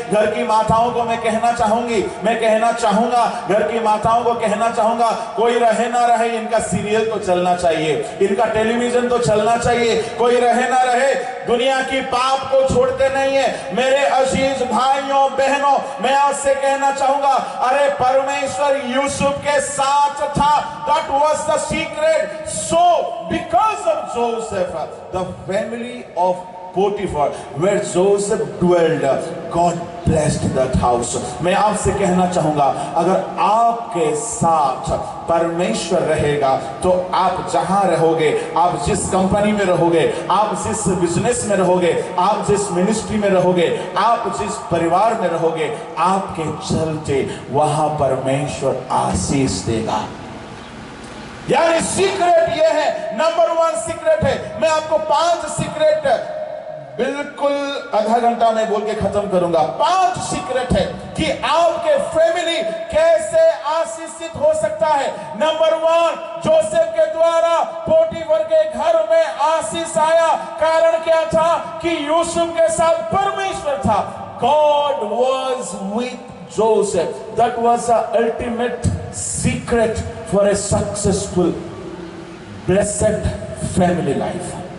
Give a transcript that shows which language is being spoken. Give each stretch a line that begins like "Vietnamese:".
Hindi: घर की माताओं को मैं कहना चाहूंगा, घर की माताओं को कहना चाहूंगा, कोई रहे ना रहे इनका सीरियल तो चलना चाहिए, इनका टेलीविजन तो चलना चाहिए। कोई रहे ना रहे, दुनिया की पाप को छोड़ते नहीं है। मेरे अजीज भाइयों बहनों, मैं आपसे कहना चाहूंगा, अरे परमेश्वर यूसुफ के साथ था।
English: That was the secret. So because of Joseph, the family of Potiphar, where Joseph dwelled, God blessed that house.
Hindi: मैं आपसे कहना चाहूंगा, अगर आपके साथ परमेश्वर रहेगा तो आप जहां रहोगे, आप जिस कंपनी में रहोगे, आप जिस बिजनेस में रहोगे, आप जिस मिनिस्ट्री में रहोगे, आप जिस परिवार में रहोगे, आपके चलते वहां परमेश्वर आशीष देगा। यानी सीक्रेट ये है, नंबर 1 सीक्रेट है। मैं आपको 5 सीक्रेट बिल्कुल आधा घंटा में बोल के खत्म करूंगा। 5 सीक्रेट है कि आपके फैमिली कैसे आशीषित हो सकता है। नंबर 1, जोसेफ के द्वारा पोटीफर के घर में आशीष आया। कारण क्या था? कि यूसुफ के साथ परमेश्वर था।
English: God was with Joseph. That was the ultimate secret for a successful, blessed family life.